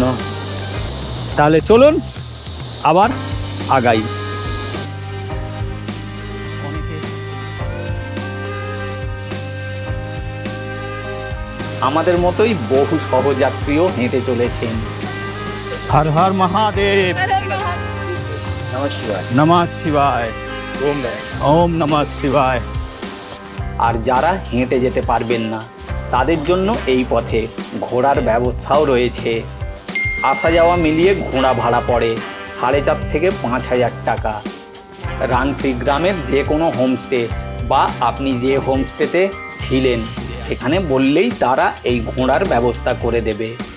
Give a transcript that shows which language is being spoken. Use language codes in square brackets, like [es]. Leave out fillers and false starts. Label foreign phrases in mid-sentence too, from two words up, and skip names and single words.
[bn] তাহলে চলুন আবার আগাই। আমাদের মতোই বহু সহযাত্রীও হেঁটে চলেছেন। [sa] হর হর মহাদেব, नमः शिवाय। নমঃ শিবায়, ओम नमः। ওম নমঃ শিবায়। [bn] আর যারা হেঁটে যেতে পারবেন না, তাদের জন্য এই পথে ঘোড়ার ব্যবস্থাও রয়েছে। আসা যাওয়া মিলিয়ে ঘোড়া ভাড়া পড়ে 4,500 থেকে 5,000 টাকা। রাংসি গ্রামের যে কোনো হোমস্টে বা আপনি যে হোমস্টেতে ছিলেন সেখানে বললেই তারা এই ঘোড়ার ব্যবস্থা করে দেবে।